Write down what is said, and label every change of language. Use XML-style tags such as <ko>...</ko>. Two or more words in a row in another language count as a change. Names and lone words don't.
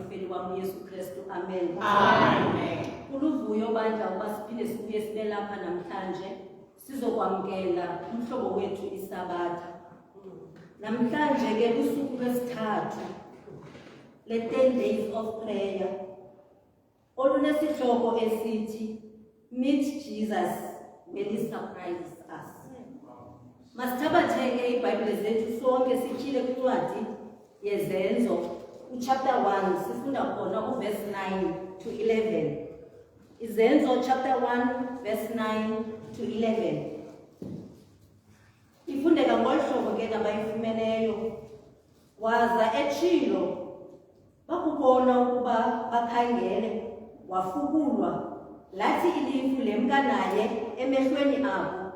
<xh>kwam Yesu Kristu. Amen. Amen. Kuluvuyo bandla ukuba siphinde sibuye sibe lapha namhlanje sizokwamkela umhlobo wethu iSabatha. Namhlanje ke kusuku lwesithathu le</xh> <en>10 days of prayer</en> <xh>olunesihloko esithi</xh> <en>Meet Jesus when he surprises us.</en> <xh>Masithabatheke iBhayibhile zethu sonke sityhile kwincwadi yezenzo chapter 1 sifunda khona</xh> <en>verse 9 to 11.</en> <xh>Izenzo chapter 1</xh> <en>verse 9 to 11.</en> <xh>Ifundeka ngolhlobo ke nabayifumeneyo. Waza etshilo bakubona ukuba bakhangele wafukulwa lathi ilifu lemka naye emehlweni abo.</xh>